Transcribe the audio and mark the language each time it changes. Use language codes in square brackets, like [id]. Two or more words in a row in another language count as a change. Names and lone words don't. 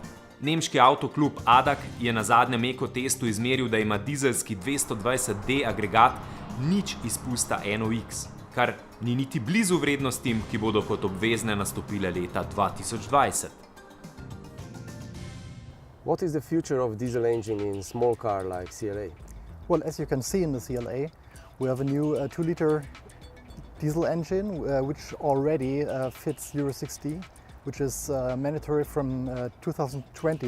[sl] Nemški avtoklub ADAC je na zadnjem ekotestu izmeril, da ima dizelski 220D agregat nič izpusta NOx, kar ni niti blizu vrednostim, ki bodo kot obvezne nastopile leta 2020. [en] What is the future of diesel engine in small car like CLA? Well, as you can see in the CLA, we have a new 2-liter diesel engine which already fits Euro 6D, which is mandatory from 2020.